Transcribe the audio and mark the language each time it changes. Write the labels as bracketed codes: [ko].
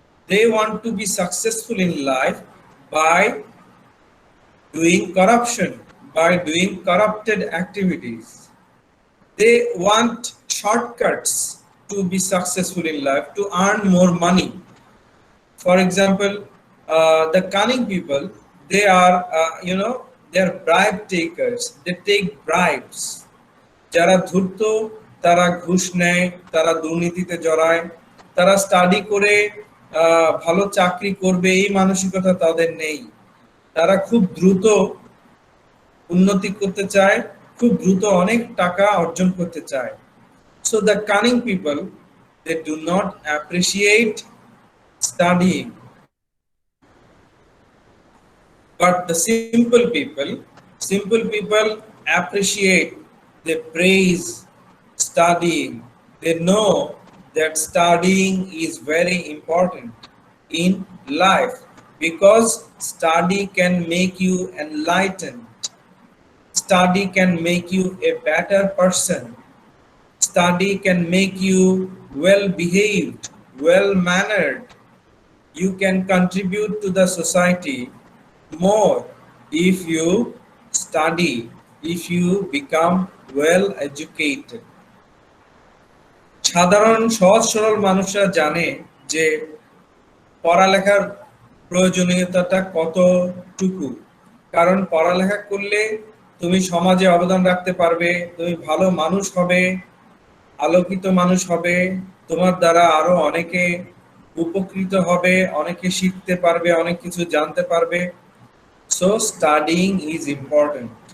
[en] They want to be successful in life by doing corruption, by doing corrupted activities. They want shortcuts to be successful in life, to earn more money. For example, the cunning people, they are, they are bribe takers. They take bribes. [bn] যারা ধূর্ত তারা ঘুষ নেয়, তারা দুর্নীতিতে জড়ায়, তারা study করে ভালো চাকরি করবে এই মানসিকতা তাদের নেই। তারা খুব দ্রুত উন্নতি করতে চায়, খুব দ্রুত অনেক টাকা অর্জন করতে চায়। [en] So the cunning people, they do not appreciate studying. But the simple people appreciate, they praise studying. They know that studying is very important in life because study can make you enlightened. Study can make you a better person. Study can make you well behaved, well mannered. You can contribute to the society more if you study, if you become well educated. [bn] সাধারণ সহজ সরল মানুষরা জানে যে পড়ালেখার প্রয়োজনীয়তাটা কতটুকু, কারণ পড়ালেখা করলে তুমি সমাজে অবদান রাখতে পারবে, তুমি ভালো মানুষ হবে, আলোকিত মানুষ হবে, তোমার দ্বারা আরো অনেকে উপকৃত হবে, অনেকে শিখতে পারবে, অনেক কিছু জানতে পারবে। [en] So studying is important.